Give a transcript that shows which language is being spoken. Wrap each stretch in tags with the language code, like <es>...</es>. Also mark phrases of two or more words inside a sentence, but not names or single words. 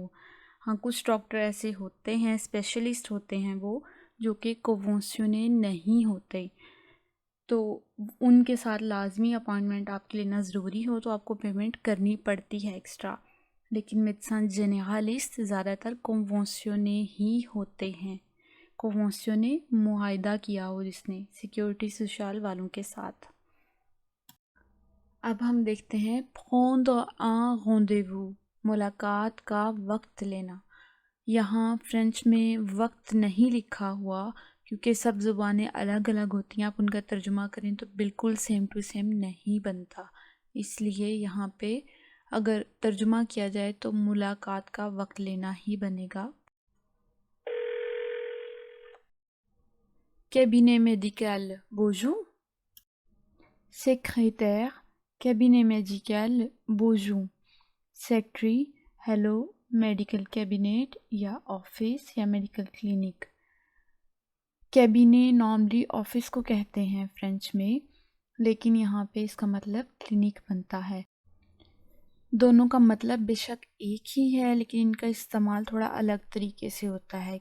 <ur>ہاں، کچھ ڈاکٹر ایسے ہوتے ہیں، اسپیشلسٹ ہوتے ہیں وہ، جو کہ کنوینشنے نہیں ہوتے، تو ان کے ساتھ لازمی اپوائنٹمنٹ آپ کے لینا ضروری ہو تو آپ کو پیمنٹ کرنی پڑتی ہے ایکسٹرا، لیکن</ur> <fr>médecin généraliste</fr> <ur>زیادہ تر کنوینشنے ہی ہوتے ہیں، کنوینشنے معاہدہ کیا ہو جس نے</ur> <fr>sécurité sociale</fr> <ur>والوں کے ساتھ۔ اب ہم دیکھتے ہیں</ur> <fr>prendre un rendez-vous،</fr> <ur>ملاقات کا وقت لینا۔ یہاں فرینچ میں وقت نہیں لکھا ہوا کیونکہ سب زبانیں الگ الگ ہوتی ہیں، آپ ان کا ترجمہ کریں تو بالکل</ur> <en>same to same</en> <ur>نہیں بنتا، اس لیے یہاں پہ اگر ترجمہ کیا جائے تو ملاقات کا وقت لینا ہی بنے گا۔</ur> <fr>cabinet médical bonjour، secrétaire cabinet médical bonjour،</fr> <en>secretary hello medical cabinet</en> <ur>یا آفس یا میڈیکل کلینک۔ کیبینے نارملی آفس کو کہتے ہیں فرینچ میں، لیکن یہاں پہ اس کا مطلب کلینک بنتا ہے۔ دونوں کا مطلب بے شک ایک ہی ہے لیکن ان کا استعمال تھوڑا الگ طریقے سے ہوتا ہے۔</ur>